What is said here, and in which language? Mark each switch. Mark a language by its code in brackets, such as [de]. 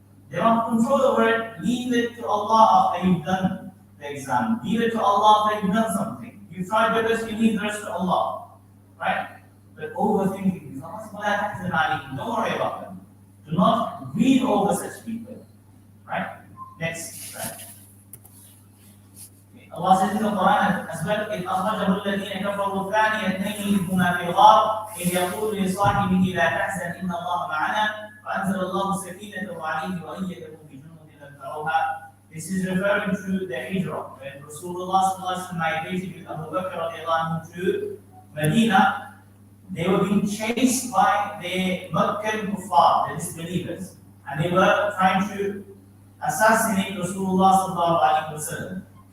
[en] They don't have control over it. Leave it to Allah after you've done the exam. Leave it to Allah after you've done something. You tried your best, you leave the rest to Allah. Right? But overthinking, don't worry about them. Do not grieve over such people. Right? Next. Right? [ar] Allah says in the Quran as well, إِذْ أَخْرَجَهُ الَّذِينَ كَفَرُوا ثَانِيَ اثْنَيْنِ إِذْ هُمَا فِي الْغَارِ إِذْ يَقُولُ لِصَاحِبِهِ لَا تَحْزَنْ إِنَّ اللَّهَ مَعَنَا فَأَنزَلَ اللَّهُ سَكِينَتَهُ عَلَيْهِ وَأَيَّدَهُ بِجُنُودٍ لَمْ تَرَوْهَا. [en] This is referring to the Hijrah, when Rasulullah migrated with Abu Bakr radiallahu anhu to Medina. They were being chased by the Meccan kuffar, the disbelievers, and they were trying to assassinate Rasulullah sallallahu alaihi wasallam.